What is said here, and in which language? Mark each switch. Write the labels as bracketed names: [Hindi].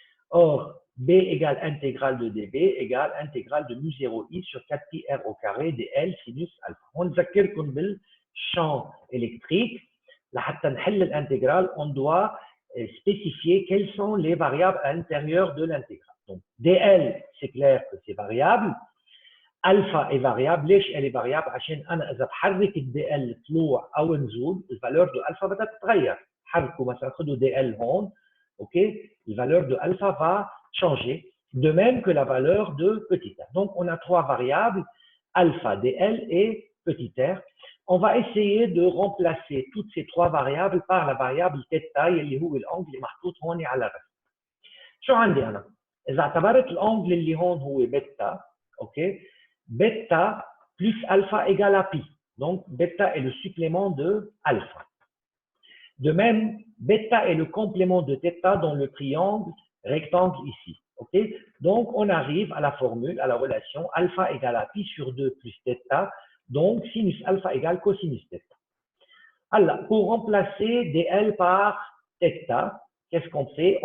[French] Or, b égale intégrale de dB égale intégrale de mu0i sur 4pi r au carré dl sinus alpha. On [Arabic] ذكركم [French] بالchamp électrique. [Arabic] لحتى نحل [French] l'intégrale, on doit spécifier quelles sont les variables à l'intérieur de l'intégrale. Donc, dl, c'est clair que c'est variable. Alpha est variable. [Arabic] ليش [French] elle est variable؟ [Arabic] عشان أنا إذا بحرك الدي طلوع أو نزول الفالور دو ألفا بدها تتغير. حركوا مثلا خدوا دي ال هون، [French] OK؟ Le valeur de alpha va changer, de même que la valeur de petit r. Donc, on a trois variables, alpha, dl et petit r. On va essayer de remplacer toutes ces trois variables par la variable θ [Arabic] اللي هو الأنجل اللي محطوط هون على الرسم. شو عندي أنا؟ إذا اعتبرت الأنجل اللي هون هو بيتا، OK؟ [French] Bêta plus alpha égale à pi. Donc, bêta est le supplément de alpha. De même, bêta est le complément de θ dans le triangle rectangle ici. OK? Donc, on arrive à la formule, à la relation alpha égale à pi sur 2 plus θ. Donc, sinus alpha égale cosinus θ. Alors, pour remplacer dl par θ, qu'est-ce qu'on fait?